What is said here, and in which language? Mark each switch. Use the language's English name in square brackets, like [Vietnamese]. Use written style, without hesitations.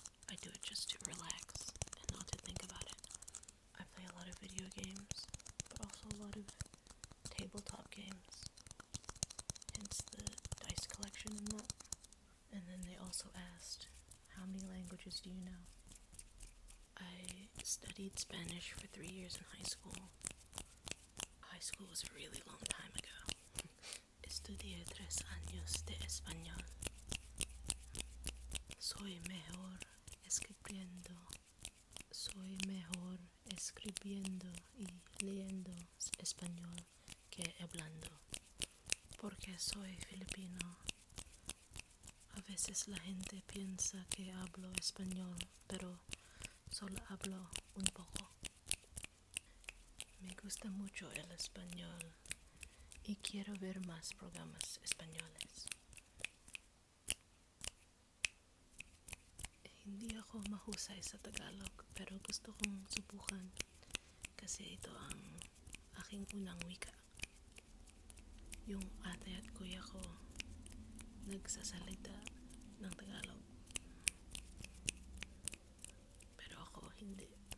[English] I do it just to relax and not to think about it. I play a lot of video games, but also a lot of tabletop games, hence the dice collection and that. And then they also asked, how many languages do you know? I studied Spanish for 3 years in high school. High school was a really long time ago. [Spanish] Estudié 3 años de español. Soy mejor escribiendo. Soy mejor escribiendo y leyendo español que hablando. Porque soy filipino. A veces la gente piensa que hablo español, pero solo hablo un poco. Me gusta mucho el español y quiero ver más programas españoles. [Filipino] Hindi ako mahusay sa Tagalog, pero gusto kong subukan kasi ito ang aking unang wika. Yung ate at kuya ko nagsasalita ng Tagalog, pero ako hindi.